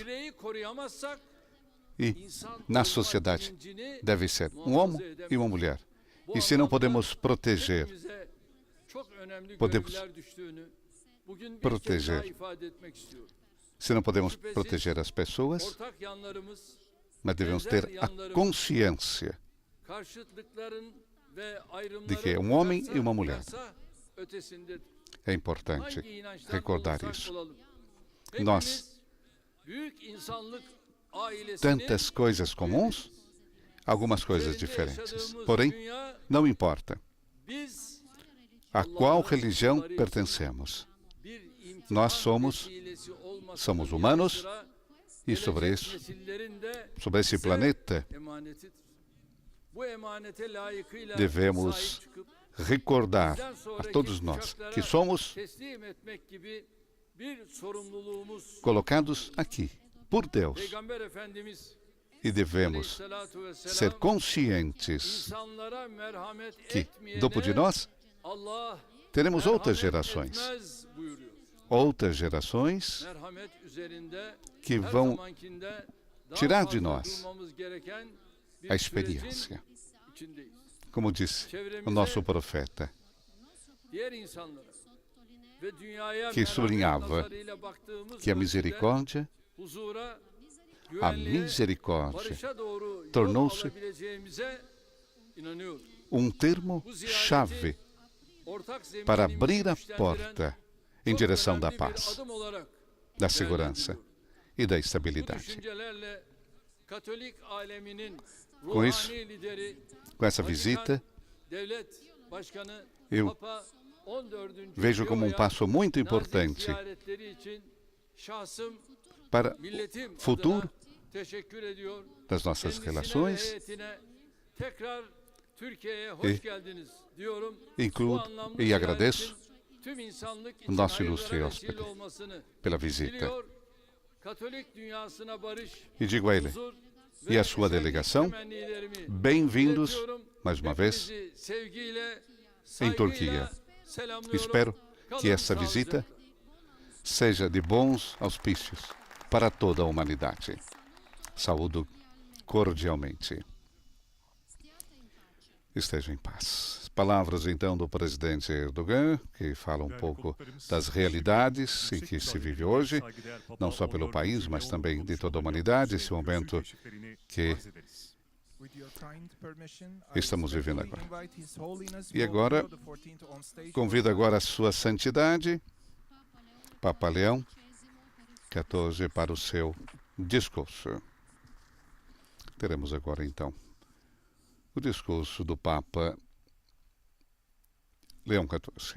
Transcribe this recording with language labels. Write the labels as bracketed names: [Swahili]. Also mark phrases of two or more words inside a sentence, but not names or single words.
[Turkish] Bireyi koruyamazsak [Portuguese] e [Turkish] insan [Portuguese] na [Turkish] olma [Portuguese] sociedade [Turkish] bilincini [Portuguese] deve ser um homem e uma mulher. E se não podemos proteger, [Turkish] hepimize çok önemli [Portuguese] Podemos [Turkish] görevler düştüğünü bugün bir kez [Portuguese] proteger. [Turkish] daha ifade etmek istiyorum. [Portuguese] se não podemos proteger as pessoas, [Turkish] Ortak yanlarımız, [Portuguese] mas devemos ter a consciência [Turkish] karşıtlıkların ve [Portuguese] de [Turkish] ayrımların [Portuguese] que homem [Turkish] varsa- [Portuguese] e uma mulher. [Turkish] varsa ötesindedir. [Portuguese] É importante [Turkish] Hangi inançtan [Portuguese] recordar [Turkish] olursak [Portuguese] isso. [Turkish] olalım. [Portuguese] Nós, [Turkish] Hepimiz büyük insanlık ailesinin [Portuguese] tantas coisas comuns, algumas coisas [Turkish] üzerinde [Portuguese] diferentes. [Turkish] yaşadığımız [Portuguese] Porém, [Turkish] dünya, [Portuguese] não importa [Turkish] biz [Portuguese] a qual religião pertencemos. [Turkish] bir imtihan [Portuguese] Nós somos [Turkish] vesilesi olmasının [Portuguese] somos [Turkish] yanı [Portuguese] humanos [Turkish] sıra [Portuguese] e sobre [Turkish] gelecek [Portuguese] isso, [Turkish] nesillerin de [Portuguese] sobre esse [Turkish] bize [Portuguese] planeta, [Turkish] emanetidir. Bu emanete layıkıyla [Portuguese] devemos [Turkish] sahip çıkıp [Portuguese] recordar [Turkish] bizden [Portuguese] a [Turkish] sonraki [Portuguese] todos nós [Turkish] kuşaklara [Portuguese] que somos [Turkish] teslim etmek gibi bir sorumluluğumuz [Portuguese] colocados aqui por Deus [Turkish] Peygamber Efendimiz [Portuguese] e devemos [Turkish] Aleyhisselatu vesselam [Portuguese] ser conscientes [Turkish] insanlara merhamet [Portuguese] que, [Turkish] etmeyene [Portuguese] depois de nós, [Turkish] Allah [Portuguese] teremos outras [Turkish] merhamet [Portuguese] gerações. [Turkish] etmez buyuruyor. [Portuguese] Outras gerações [Turkish] Merhamet üzerinde [Portuguese] que [Turkish] her [Portuguese] vão [Turkish] zamankinde daha [Portuguese] tirar de [Turkish] fazla [Portuguese] nós [Turkish] durmamız gereken bir [Portuguese] a [Turkish] sürecin [Portuguese] experiência. [Turkish] içindeyiz. [Portuguese] Como disse o nosso profeta, [Turkish] Diğer insanlara ve dünyaya [Portuguese] que [Turkish] merhamet [Portuguese] sublinhava [Turkish] nazarıyla baktığımız [Portuguese] que a [Turkish] ölçüde [Portuguese] misericórdia, [Turkish] huzura, [Portuguese] a [Turkish] güvenliğe, [Portuguese] misericórdia, [Turkish] barışa doğru yol [Portuguese] tornou-se [Turkish] alabileceğimize inanıyorum. [Portuguese] termo chave [Turkish] Ortak [Portuguese] para [Turkish] zeminimizi [Portuguese] abrir a [Turkish] güçlendiren [Portuguese] porta em [Turkish] çok [Portuguese] direção da [Turkish] önemli bir [Portuguese] paz, [Turkish] adım olarak [Portuguese] da segurança e da [Turkish] bu [Portuguese] estabilidade. [Turkish] düşüncelerle Katolik aleminin [Portuguese] Com isso, [Turkish] ruhani lideri, [Portuguese] com essa [Turkish] Vatikan [Portuguese] visita, [Turkish] Devlet Başkanı [Portuguese] eu [Turkish] Papa 14. [Portuguese] vejo como [Turkish] Leo'ya [Portuguese] passo muito [Turkish] nazik [Portuguese] importante [Turkish] ziyaretleri için şahsım, [Portuguese] para [Turkish] milletim [Portuguese] futuro [Turkish] adına teşekkür ediyor. [Portuguese] das nossas [Turkish] Kendisine ve [Portuguese] relações. [Turkish] heyetine tekrar Türkiye'ye [Portuguese] E [Turkish] hoş geldiniz diyorum. [Portuguese] incluo [Turkish] Bu anlamlı [Portuguese] e [Turkish] ziyaretin [Portuguese] agradeço [Turkish] tüm insanlık için [Portuguese] nosso [Turkish] hayırlara [Portuguese] ilustre [Turkish] vesile [Portuguese] hóspede [Turkish] olmasını [Portuguese] pela visita. [Turkish] diliyor. Katolik dünyasına barış, [Portuguese] E digo a ele, [Turkish] huzur [Portuguese] e [Turkish] ve [Portuguese] a sua [Turkish] esenlik [Portuguese] delegação, [Turkish] temennilerimi [Portuguese] bem-vindos [Turkish] iletiyorum. [Portuguese] mais uma vez [Turkish] Hepinizi sevgiyle, [Portuguese] em [Turkish] saygıyla [Portuguese] Turquia. [Turkish] selamlıyorum. [Portuguese] Espero [Turkish] Kalın [Portuguese] que essa visita [Turkish] sağlıcakla. [Portuguese] seja de bons auspícios para toda a humanidade. Saúdo cordialmente. Esteja em paz. Palavras então do presidente Erdogan, que fala pouco das realidades em que se vive hoje, não só pelo país, mas também de toda a humanidade, esse momento que [English] With your kind permission, [Portuguese] estamos vivendo [English] I [Portuguese] agora. [English] invite His Holiness [Portuguese] E agora, [English] Pope Leo XIV on stage. [Portuguese] convido agora a sua santidade, Papa Leão XIV, para o seu discurso. Teremos agora então o discurso do Papa Leão XIV.